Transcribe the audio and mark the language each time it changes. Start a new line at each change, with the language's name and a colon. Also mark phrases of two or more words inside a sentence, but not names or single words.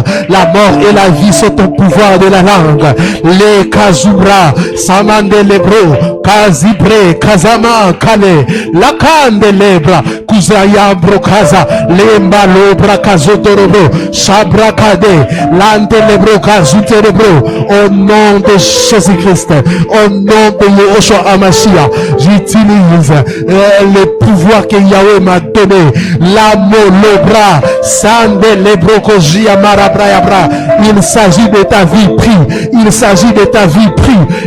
French: La mort et la vie sont au pouvoir de la langue. Les kazubra samandelebro kazibre kazama kale la kandelebra kuzaya brokaza lemba lobra kazotorobo shabrakade landelebro kazuterebro. Au nom de Jésus-Christ, au nom de Yehoshua Amashia, j'utilise le pouvoir que Yahweh m'a donné. L'amour, le bras, Sande Lebrokoji Amarabrayabra. Il s'agit de ta vie pris. Il s'agit de ta vie pris.